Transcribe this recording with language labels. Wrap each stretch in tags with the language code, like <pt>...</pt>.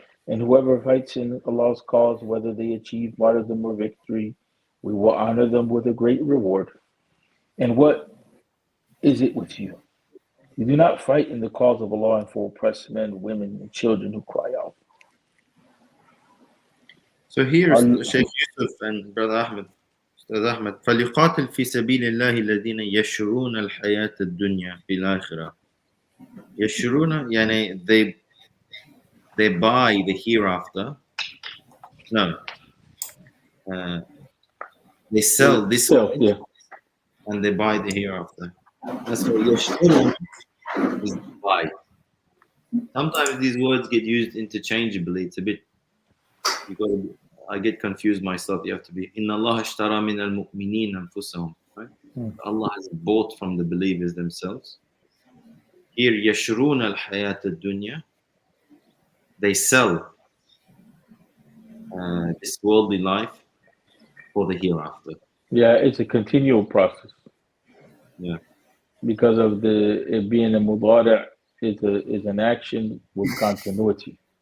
<en>And whoever fights in Allah's cause, whether they achieve martyrdom or victory, we will honor them with a great reward. And what is it with you? You do not fight in the cause of Allah and for oppressed men, women, and children who cry out. So here's Sheikh Yusuf and Brother Ahmed.</en> <ar>أستاذ أحمد فليقاتل في سبيل الله الذين يشرون الحياة الدنيا في الآخرة. يشرون يعني</ar> <en>they buy the hereafter. No. They sell this Still, yeah. and they buy the hereafter. That's what يشرون is buy. Sometimes these words get used interchangeably. It's a bit, I get confused myself. You have to be</en> <ar>إن الله اشترى من المؤمنين أنفسهم.</ar> <en>Right? Allah has bought from the believers themselves.</en> <ar>Here يشرون الحياة الدنيا.</ar> <en>They sell this worldly life for the hereafter. Yeah, it's a continual process. Yeah. Because of it being a mudara is an action with continuity.</en>